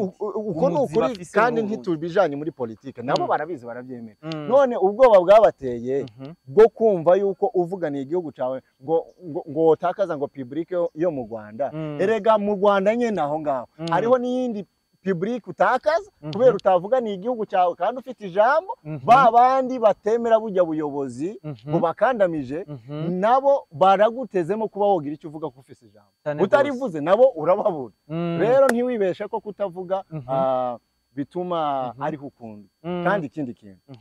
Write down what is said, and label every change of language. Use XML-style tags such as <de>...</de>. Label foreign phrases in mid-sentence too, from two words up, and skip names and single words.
<rn>Uko nukuri kandi ntitubijanye muri politike, nabo barabizi barabyemera. None ubwoba bwabateye bwo kumva yuko uvuganiye igihugu cawe ngo takaza ngo public yo mu Rwanda. Erega mu Rwanda nyene aho ngaho hariho n'iyindi public utakaza kubera utavuganiye igihugu cyawe kandi ufite ijambo ba bandi batemera bujya buyobozi bubakandamije nabo baragutezemo kuba wogira icyo uvuga ko ufite ijambo utarivuze nabo urababura rero ntiwibeshe ko kutavuga bituma ari ukunda kandi ikindi kintu</rn>